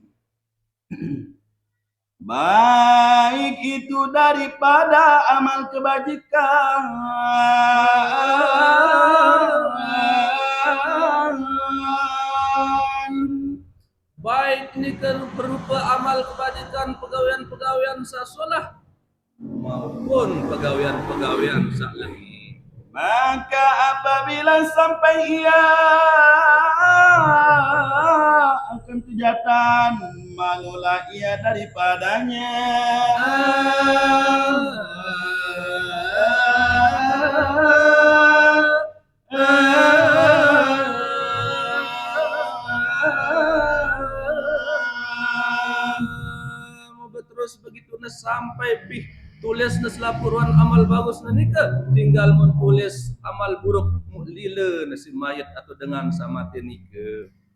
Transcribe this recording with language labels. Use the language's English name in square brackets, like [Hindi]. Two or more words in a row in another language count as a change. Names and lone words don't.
[Malay] Baik itu daripada amal kebajikan, [Sasak] baik ni berupa amal kebajikan pegawaian-pegawaian sasolah maupun pegawaian-pegawaian sak lagi. [Malay] maka apabila sampai ia akan kejahatan, malulah ia daripadanya. [Sasak] Terus begitu na sampai pih tulis na selapuran amal bagus na nika, tinggal menulis amal buruk lila na si mayat atau dengan sama nika.